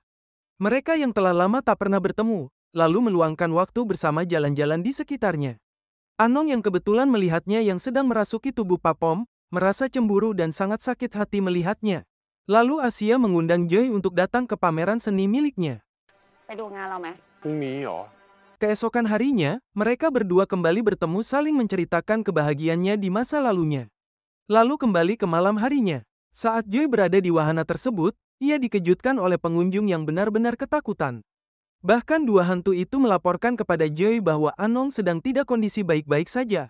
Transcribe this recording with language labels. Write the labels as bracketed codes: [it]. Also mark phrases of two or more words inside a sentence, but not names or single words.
[id] Mereka yang telah lama tak pernah bertemu, lalu meluangkan waktu bersama jalan-jalan di sekitarnya. Anong yang kebetulan melihatnya yang sedang merasuki tubuh Papom, merasa cemburu dan sangat sakit hati melihatnya. Lalu Asia mengundang Joy untuk datang ke pameran seni miliknya. [th] ไปดูงานเราไหม พรุ่งนี้เหรอ [id] Keesokan harinya, mereka berdua kembali bertemu saling menceritakan kebahagiaannya di masa lalunya. Lalu kembali ke malam harinya. Saat Joy berada di wahana tersebut, ia dikejutkan oleh pengunjung yang benar-benar ketakutan. Bahkan dua hantu itu melaporkan kepada Joy bahwa Anong sedang tidak kondisi baik-baik saja.